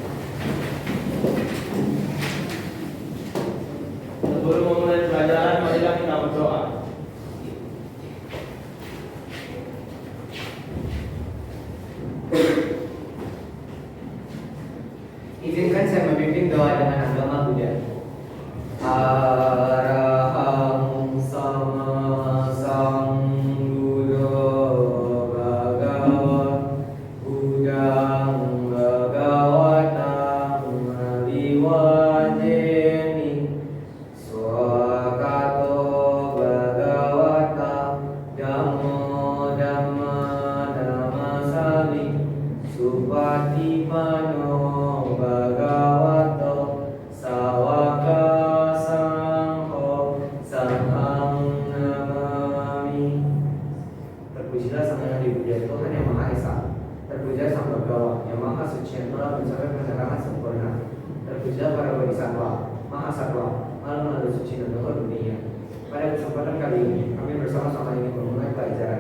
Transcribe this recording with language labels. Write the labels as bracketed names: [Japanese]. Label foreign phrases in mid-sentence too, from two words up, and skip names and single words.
[Indonesian] Sebelum memulai pelajaran, marilah kita berdoa. Izinkan saya memimpin doa dengan agama Buddha. [Pali] Araham sama sambuddho bhagava Buddhang bhagawatam aliwajeni swakato bhagavata dhammo dhamma dhammasami supatipano bhagavato sawaka sangho sanghang namami. [Indonesian] Terpujilah Sang Hyang Dipuja Tuhan yang Maha Esa. Terpuja Sang Bhagawa yang Maha Suci yang telah mencapai penerangan sempurna. Terpujilah para bodhisattva, Maha Satwa, Maha Suci dan Luhur dunia. Pada kesempatan kali ini, kami bersama-sama ingin memulai pelajaran.